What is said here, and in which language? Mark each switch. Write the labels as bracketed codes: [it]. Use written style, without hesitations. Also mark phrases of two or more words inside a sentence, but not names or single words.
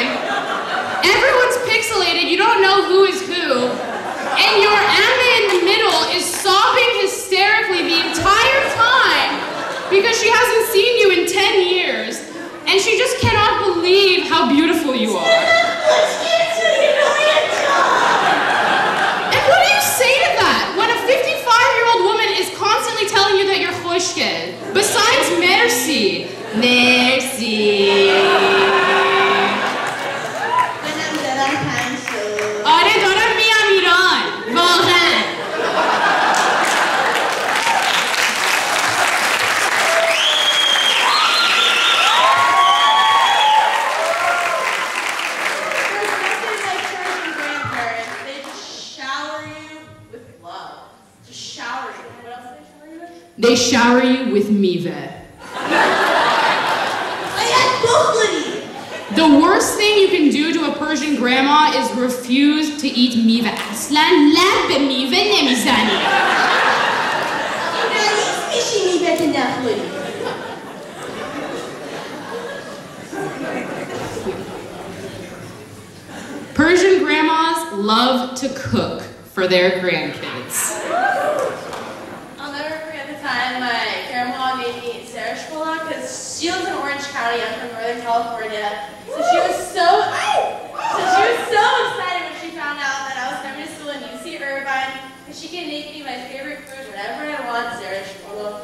[en] Everyone's pixelated, you don't know who is who, and your Amma in the middle is sobbing hysterically the entire time because she hasn't seen you in 10 years, and she just cannot believe how beautiful you are. And what do you say to that when a 55-year-old woman is constantly telling you that you're خوشگل? Besides merci. Merci. [fa] منم دارم تنگ شد. آره دارم میام ایران. واقعا. [en] Like Persian grandparents, they just shower you with love. Just shower you. What else do they shower you with? They shower you with mive. [fa] باید بخوری. [en] The worst thing you can do to a Persian grandma is refuse to eat mive. [fa] اصلا لب به میوه نمیزنی. مریض میشی میوه که نخوری. [en] love to cook for their grandkids. I'll never forget the time my grandma made me sereshkola because she lives in Orange County. I'm from Northern California. So she was so excited when she found out that I was coming to school in UC Irvine because she can make me my favorite food whenever I want, sereshkola.